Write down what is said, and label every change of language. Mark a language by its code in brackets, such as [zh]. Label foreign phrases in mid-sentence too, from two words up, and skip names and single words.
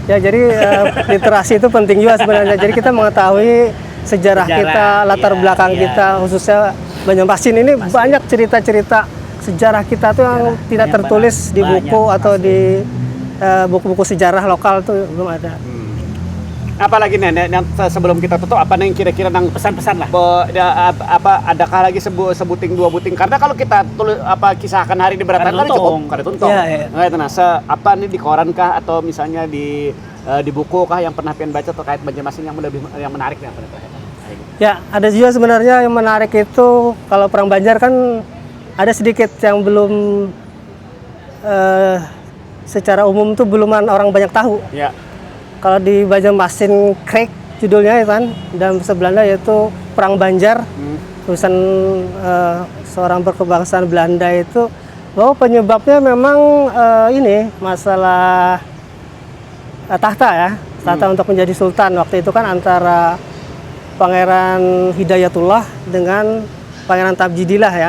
[id] Ya jadi literasi itu penting juga sebenarnya, jadi kita mengetahui sejarah kita, latar belakang kita, khususnya Banjarmasin ini banyak cerita-cerita sejarah kita tuh yang tidak tertulis di buku atau di buku-buku sejarah lokal tuh belum ada. Apalagi nih yang sebelum kita tutup apa nih kira-kira yang pesan-pesan lah. [bjn] Adakah lagi sebuting dua buting, karena kalau kita kisahkan hari di Beratan kan cukup kada tuntung. [id] Nah itu apa nih di koran kah atau misalnya di buku kah yang pernah pian baca terkait Banjarmasin yang menarik nih apa nih? Ya, ada juga sebenarnya yang menarik itu kalau perang Banjar kan ada sedikit yang belum secara umum tuh belum orang banyak tahu. Ya. Kalau di Banjarmasin Creek judulnya kan, dalam bahasa Belanda yaitu Perang Banjar, tulisan seorang berkebangsaan Belanda itu bahwa penyebabnya memang ini masalah tahta ya, tahta untuk menjadi sultan waktu itu kan antara Pangeran Hidayatullah dengan Pangeran Tabjidillah ya.